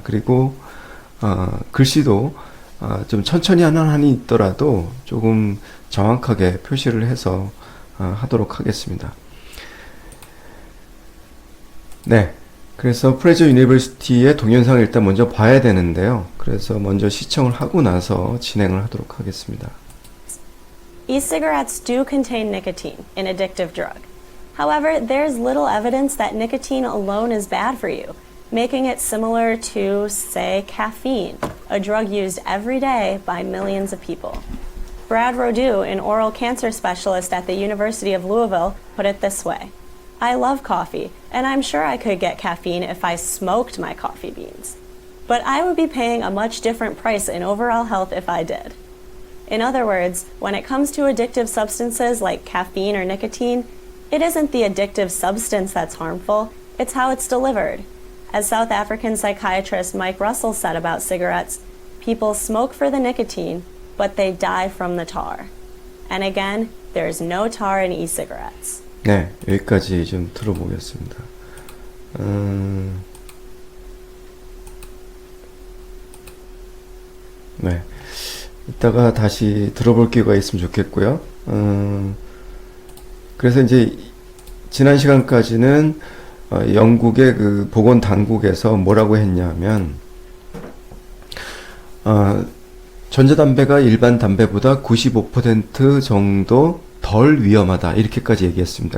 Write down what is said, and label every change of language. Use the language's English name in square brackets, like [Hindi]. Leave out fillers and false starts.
[Korean] 그리고 글씨도 좀 천천히 하는 한이 있더라도 조금 정확하게 표시를 해서 하도록 하겠습니다. 네. 그래서 프레저 유니버시티의 동영상을 일단 먼저 봐야 되는데요. 그래서 먼저 시청을 하고 나서 진행을 하도록 하겠습니다. [English] E-cigarettes do contain nicotine, an addictive drug. However, there's little evidence that nicotine alone is bad for you, making it similar to, say, caffeine, a drug used every day by millions of people. Brad Rodew, an oral cancer specialist at the University of Louisville, put it this way. I love coffee, and I'm sure I could get caffeine if I smoked my coffee beans. But I would be paying a much different price in overall health if I did. In other words, when it comes to addictive substances like caffeine or nicotine, it isn't the addictive substance that's harmful, it's how it's delivered. As South African psychiatrist Mike Russell said about cigarettes, people smoke for the nicotine, but they die from the tar. And again, there's no tar in e-cigarettes. [Korean] 네, 여기까지 좀 들어보겠습니다. 네, 이따가 다시 들어볼 기회가 있으면 좋겠고요. 그래서 이제 지난 시간까지는 영국의 그 보건 당국에서 뭐라고 했냐면 전자담배가 일반 담배보다 95% 정도 덜 위험하다 이렇게까지 얘기했습니다.